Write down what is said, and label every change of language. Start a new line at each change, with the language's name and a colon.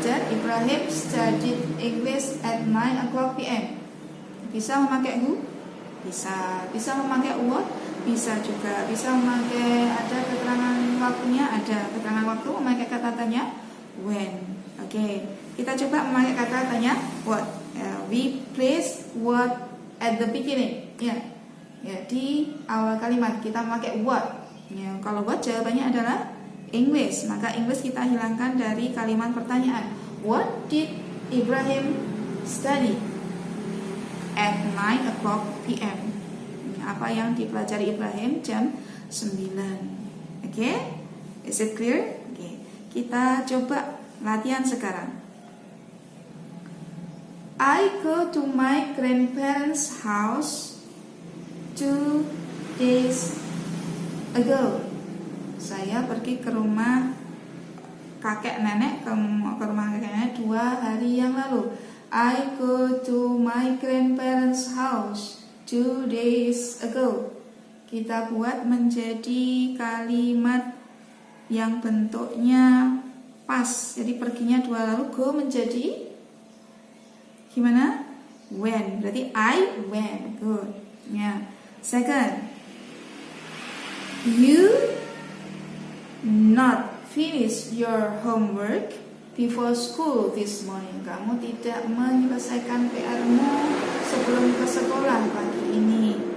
English: Ibrahim studied English at 9 o'clock p.m.
Indonesian: Bisa memakai who? Bisa memakai what? Bisa juga. Bisa memakai, ada keterangan waktunya, ada keterangan waktu memakai kata tanya when. Oke, kita coba memakai kata tanya what.
English: We place what at the beginning.
Indonesian: Ya, di awal kalimat kita memakai what. Ya, kalau what jawabannya adalah English, maka English kita hilangkan dari kalimat pertanyaan.
English: What did Ibrahim study at 9 o'clock p.m.?
Indonesian: Apa yang dipelajari Ibrahim jam 9. Oke?
English: Is it clear?
Indonesian: Oke. Kita coba latihan sekarang.
English: I go to my grandparents' house 2 days ago.
Indonesian: Saya pergi ke rumah kakek nenek, ke rumah kakek nenek 2 hari yang lalu.
English: I go to my grandparents' house 2 days ago.
Indonesian: Kita buat menjadi kalimat yang bentuknya pas. Jadi perginya 2 lalu, go menjadi gimana?
English: When. Berarti I went. Good. Ya. Second, you not finish your homework before school this morning.
Indonesian: Kamu tidak menyelesaikan PR-mu sebelum ke sekolah pagi ini.